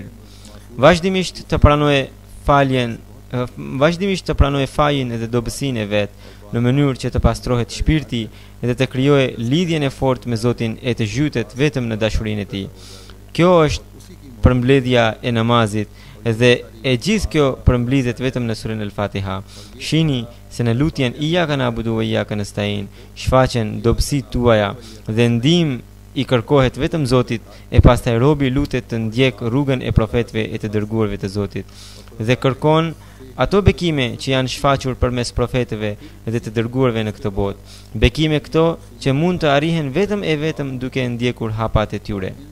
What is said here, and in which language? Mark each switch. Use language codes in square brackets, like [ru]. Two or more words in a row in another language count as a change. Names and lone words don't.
[sq] Vazhdimisht të pranojë fajin dhe dobësinë e vet në mënyrë që të pastrohet shpirti dhe të krijojë lidhjen e fortë me Zotin e të zhytet vetëm në dashurinë e tij. Kjo është përmbledhja e namazit dhe e gjithë kjo përmblidhet vetëm në surën El-Fatiha. Shihni se në lutjen [ar] إياك نعبد وإياك نستعين [sq] shfaqen dobësitë tuaja dhe ndihmë i kërkohet vetëm Zotit e pastaj robi lutet të ndjek rrugën e profetëve e të dërguarve të Zotit dhe kërkon ato bekime që janë shfaqur përmes profetëve dhe të dërguarve në këtë botë. Bekime këto që mund të arrihen vetëm e vetëm duke ndjekur hapat e tyre.